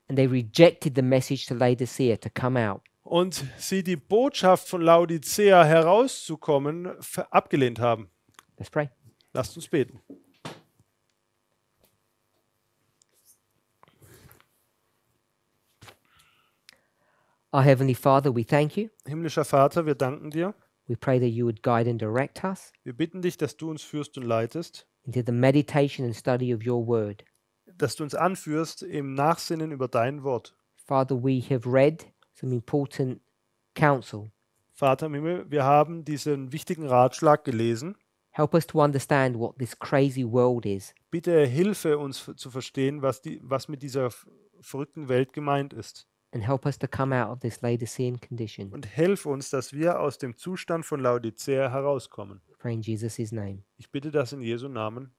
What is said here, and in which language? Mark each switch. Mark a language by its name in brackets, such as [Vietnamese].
[English] and they rejected the message to Laodicea to come out. [German] und sie die Botschaft von Laodicea herauszukommen abgelehnt haben. [English] Let's pray. [German] Lasst uns beten. [English] Our Heavenly Father, we thank you. [German] Himmlischer Vater, wir danken dir. [English] We pray that you would guide and direct us [German] Wir bitten dich, dass du uns führst und leitest, [English] into the meditation and study of your word. [German] dass du uns anführst im Nachsinnen über dein Wort. [English] Father, we have read some important counsel. [German] Vater im Himmel, wir haben diesen wichtigen Ratschlag gelesen. [English] Help us to understand what this crazy world is. [German] Bitte hilfe uns zu verstehen, was mit dieser verrückten Welt gemeint ist. [English] And help us to come out of this Laodicean condition. [German] Und hilf uns, dass wir aus dem Zustand von Laodicea herauskommen. [English] We pray in Jesus' name. [German] Ich bitte das in Jesu Namen.